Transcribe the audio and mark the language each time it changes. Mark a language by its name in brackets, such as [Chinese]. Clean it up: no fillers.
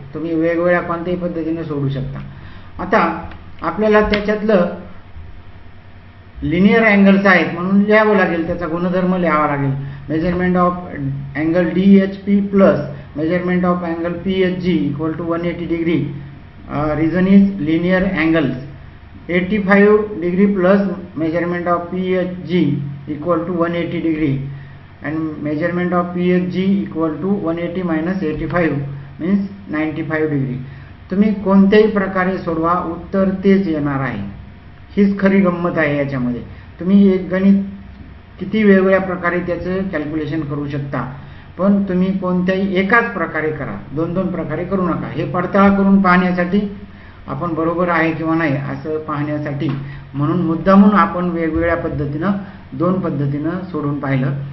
[Marathi] तुम्ही वेगवेगळ्या कोणत्याही पद्धतीने सोडू शकता. आता आपल्याला त्याच्यातलं लिनियर अँगल्स आहेत म्हणून लिहावं लागेल, त्याचा गुणधर्म लिहावा लागेल. [English] Measurement of angle DHP plus measurement of angle PHG equal to 180 degree. Reason is linear angles. 85 degree plus measurement of PHG equal to 180 degree and measurement of PHG equal to 180 minus 85 means 95 degree. [Marathi] तुम्ही कोणत्याही प्रकारे सोडवा, उत्तर तेच येणार आहे. हीच खरी गंमत आहे याच्यामध्ये. तुम्ही एक गणित किती वेगवेगळ्या प्रकारे त्याचं कॅल्क्युलेशन करू शकता, पण तुम्ही कोणत्याही एकाच प्रकारे करा, दोन दोन प्रकारे करू नका. हे पडताळ करून पाहण्यासाठी, आपण बरोबर आहे किंवा नाही असं पाहण्यासाठी, म्हणून मुद्दामून आपण वेगवेगळ्या पद्धतीनं दोन पद्धतीनं सोडून पाहिलं.